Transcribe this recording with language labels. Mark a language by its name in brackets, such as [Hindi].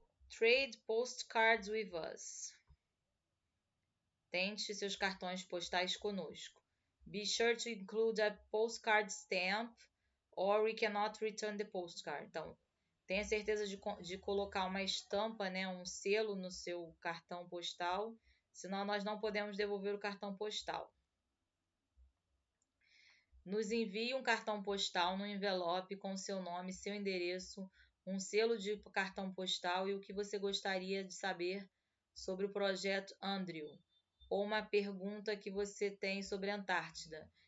[English] Trade postcards with us. [Portuguese] Tente seus cartões postais conosco. [English] Be sure to include a postcard stamp or we cannot return the postcard. [Portuguese] Então, tenha certeza de colocar uma estampa, né, um selo no seu cartão postal, senão nós não podemos devolver o cartão postal. Nos envie um cartão postal no envelope com seu nome, seu endereço, um selo de cartão postal e o que você gostaria de saber sobre o projeto Andrew, ou uma pergunta que você tem sobre a Antártida.